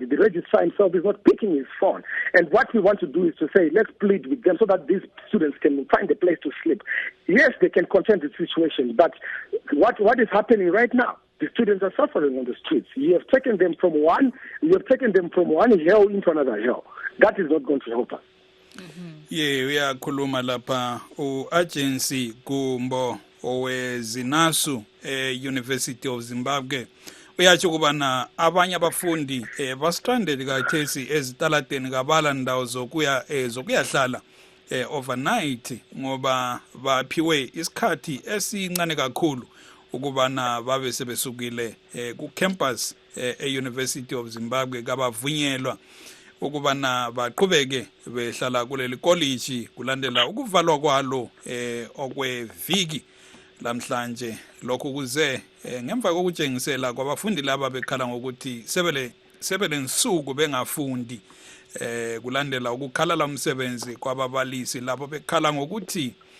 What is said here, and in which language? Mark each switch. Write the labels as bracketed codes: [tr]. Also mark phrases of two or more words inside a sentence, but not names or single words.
[en] The registrar himself is not picking his phone. And what we want to do is to say, let's plead with them so that these students can find a place to sleep. Yes, they can contend the situation, but what is happening right now? The students are suffering on the streets. You have taken them from one hell into another hell. That is not going to help us. [nd] Uyakhuluma lapha u-agency Gumbo owezinasu University of Zimbabwe uyatsho kubana abanye abafundi bastranded kathesi ezitaladeni kabala ndawo zokuyahlala overnight ngoba baphiwe isikhathi esincane kakhulu ukubana babe sebesukile ku campus University of Zimbabwe kabavunyelwa ukubana baqhubeke behlala kuleli college kulandela ukuvalwa kwalo okweviki lamhlanje. Lokhu kuze ngemva kokutshengisela kwabafundi laba bekhala ngokuthi sebele nsuku bengafundi kulandela ukukhala umsebenzi kwababalisi labo bekhala ngokuthi